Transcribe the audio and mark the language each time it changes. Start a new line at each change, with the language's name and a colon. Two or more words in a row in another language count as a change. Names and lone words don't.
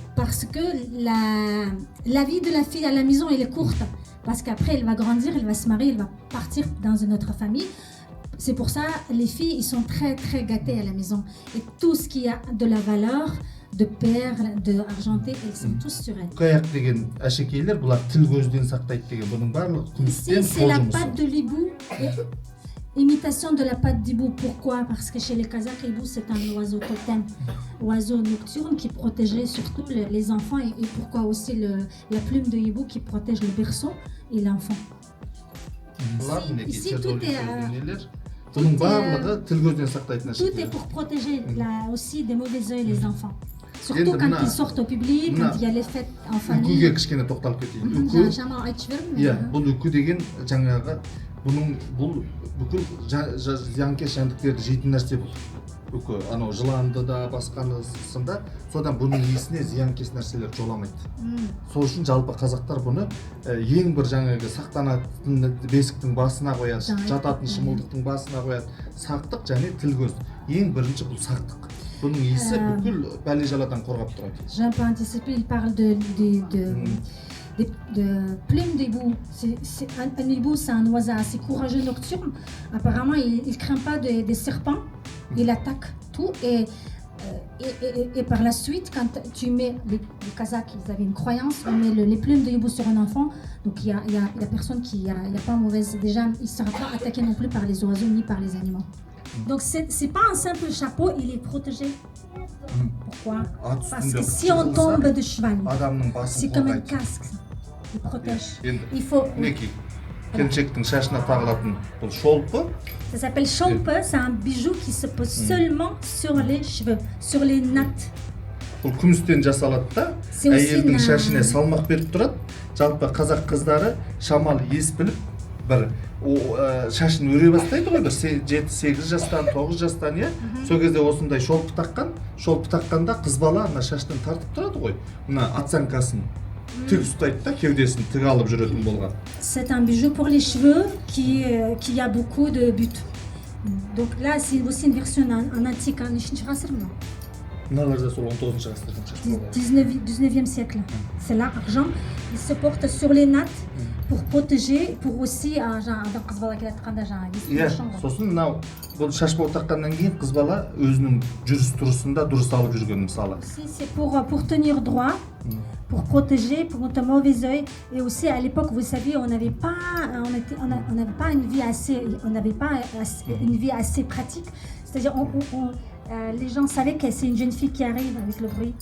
French: Parce que la vie de la fille à la maison, elle est courte. Parce qu'après, elle va grandir, elle va se marier, elle va partir dans une autre famille. C'est pour ça, les filles, ils sont très, très gâtées à la maison. Et tout ce qui a de la valeur, de perles, d'argenté, elles sont tous sur elles.
Kazakh: Қаяқ деген әшекейлер, бұлар тіл көзден сақтайды деген. Бұның барлығы күмістен
French: Ici, c'est la pâte de l'hibou. Imitation de la pâte d'hibou. Pourquoi? Parce que chez les Kazakhs, l'hibou, c'est un oiseau totem, oiseau nocturne qui protégeait surtout les enfants. Et pourquoi aussi la plume de hibou qui protège le berceau et l'enfant. Ici, tout est...
Kazakh: Бұның барлығы тіл көзден сақтайтын
French: Tout est pour protéger aussi des mauvais yeux les enfants. Surtout quand ils sortent au public, quand il y a les fêtes en famille.
Kazakh: Үкіге кішкене тоқталып кетейін. Бұл үкі деген жаңағы бұл бүкіл зиянкес жәндіктерді жейтін нәрсе бұл. Үкі анау жыланды да басқанысында содан бұның иісіне зиянкес нәрселер жоламайды. Сол үшін жалпы қазақтар бұны ең бір жаңағы сақтанатын бесіктің басына қояды, жататын шымылдықтың басына қояды. Сақтық және тіл көз. Ең бірінші бұл сақтық. Бұның иісі бүкіл бәле-жаладан қорғап тұрады.
French: J'ai un peu anticipé, il parle de plumes d'hibou. Un hibou, c'est un oiseau assez courageux nocturne. Apparemment, il ne craint pas des serpents. Il attaque tout. Et par la suite, quand tu mets les Kazakhs, ils avaient une croyance, on met les plumes de hibou sur un enfant. Donc il y a personne qui, il y a pas mauvaise. Déjà, il ne sera pas attaqué non plus par les oiseaux ni par les animaux. Donc c'est pas un simple chapeau, il est protégé. Pourquoi? Parce que si on tombe de cheval, c'est comme un casque. Il protège. Il faut.
Kazakh: Келіншектің шашына тағылатын бұл шолпы.
French: Ça s'appelle cholpe, c'est un bijou qui se pose seulement sur les cheveux, sur les nattes.
Kazakh: Бұл күмістен жасалады да, әйелдің шашына салмақ беріп тұрады. Жалпы қазақ қыздары шамалы ес біліп, бір шашын өре бастайды ғой, бір 7-8 жастан, 9 жастан, иә. Сол кезде осындай шолпы таққанда қыз бала ана шаштан тартып тұрады ғой. Мына атсанкасын тік ұстайды да, кеудесін тік алып жүретін болған.
French: C'est un bijou pour les cheveux qui a beaucoup de buts. Donc là, c'est aussi une version en antique, en
Kazakh: Мыналар да сол 19-шы ғасырдың
French: 19e siècle. C'est là, argent. Il se porte sur les nattes pour protéger, pour aussi
Kazakh: адам қыз бала келе жатқанда жаңағы сосын мынау бұл шашбау таққаннан кейін қыз бала өзінің жүріс-тұрысында дұрыс алып жүрген мысалы.
French: C'est pour tenir droit, pour protéger, pour notre mauvais œil. Et aussi à l'époque, vous savez, on n'avait pas une vie assez pratique. C'est-à-dire les gens savaient que c'est une jeune fille qui arrive avec le bruit.